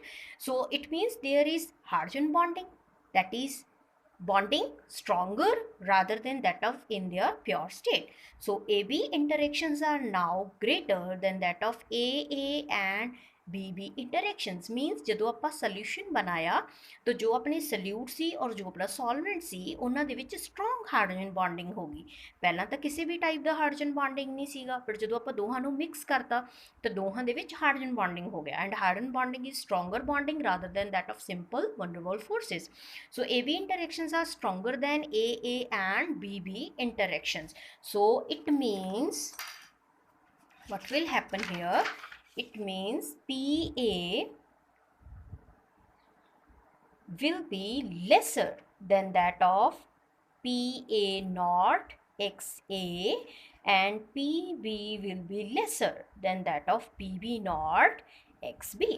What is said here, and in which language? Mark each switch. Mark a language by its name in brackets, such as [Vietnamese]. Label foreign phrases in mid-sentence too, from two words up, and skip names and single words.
[English] So it means there is hydrogen bonding, that is bonding stronger rather than that of in their pure state. So AB interactions are now greater than that of AA and BB interactions. [Punjabi] Means ਜਦੋਂ ਆਪਾਂ solution ਬਣਾਇਆ ਤਾਂ ਜੋ ਆਪਣੇ solute ਸੀ ਔਰ ਜੋ ਆਪਣਾ solvent ਸੀ ਉਹਨਾਂ ਦੇ ਵਿੱਚ [English] strong hydrogen bonding [Punjabi] ਹੋ ਗਈ। ਪਹਿਲਾਂ ਤਾਂ ਕਿਸੇ ਵੀ type ਦਾ [English] hydrogen bonding [Punjabi] ਨਹੀਂ ਸੀਗਾ, ਪਰ ਜਦੋਂ ਆਪਾਂ ਦੋਹਾਂ ਨੂੰ mix ਕਰਤਾ ਤਾਂ ਦੋਹਾਂ ਦੇ ਵਿੱਚ [English] hydrogen bonding [Punjabi] ਹੋ ਗਿਆ, [English] and hydrogen bonding is stronger bonding rather than that of simple van der Waals forces. So AB interactions are stronger than AA and BB interactions. So it means what will happen here? It means PA will be lesser than that of PA naught XA, and PB will be lesser than that of PB naught XB.